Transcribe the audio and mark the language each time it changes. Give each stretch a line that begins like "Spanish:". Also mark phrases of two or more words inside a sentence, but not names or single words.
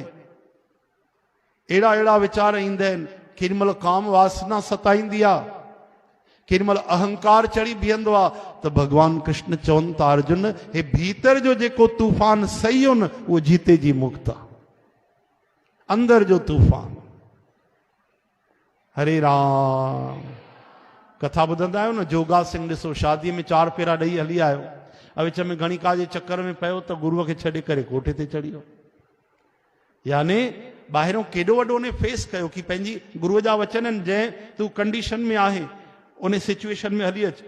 Sindhi: अहिड़ा अहिड़ा वीचार ईंदा आहिनि। केॾीमहिल काम वासना सताईंदी आहे, केॾीमहिल अहंकार चढ़ी बीहंदो आहे, त भॻवान कृष्ण चवनि था अर्जुन, हे भीतर जो जेको तूफ़ान सही हो न, उहो जीते जी मुक्त आहे। अंदर जो तूफ़ान।
Hindi: हरे राम।
Sindhi: कथा ॿुधंदा आहियो न, जोगा सिंह ॾिसो शादीअ में 4 फेरा ॾेई हली आयो, विच में गणिका जे चक्कर में पियो त गुरुअ खे छॾे करे कोठे ते चढ़ी वियो। यानी ॿाहिरों केॾो वॾो उन फेस कयो कि पंहिंजी गुरुअ जा वचन आहिनि, जंहिं तूं कंडीशन में आहे उन सिचुएशन में हली अच।